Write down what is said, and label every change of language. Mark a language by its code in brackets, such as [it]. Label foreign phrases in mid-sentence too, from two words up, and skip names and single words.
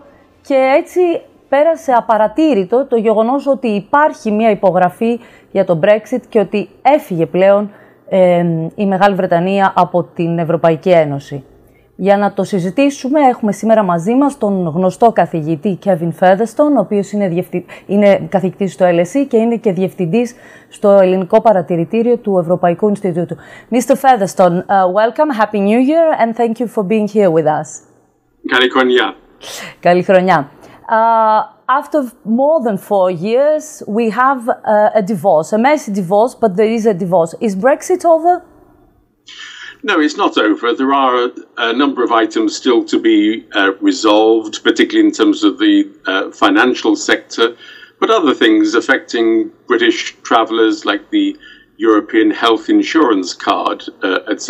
[el] Και έτσι πέρασε απαρατήρητο το γεγονός ότι υπάρχει μία υπογραφή για το Brexit και ότι έφυγε πλέον η Μεγάλη Βρετανία από την Ευρωπαϊκή Ένωση. Για να το συζητήσουμε έχουμε σήμερα μαζί μας τον γνωστό καθηγητή Featherstone, ο οποίος είναι καθηγητής στο LSE και είναι και διευθυντής στο Ελληνικό Παρατηρητήριο του Ευρωπαϊκού Ινστιτούτου. [en] Mr. Featherstone, welcome, Happy New Year and thank you for being here with us. [el] Καλή χρονιά. Καλή χρονιά. [en] After more than 4 years, we have a divorce, a messy divorce, but there is a divorce. Is Brexit over? No, it's not over. There are a number of items still to be resolved, particularly in terms of the financial sector, but other things affecting British travellers like the European health insurance card, etc.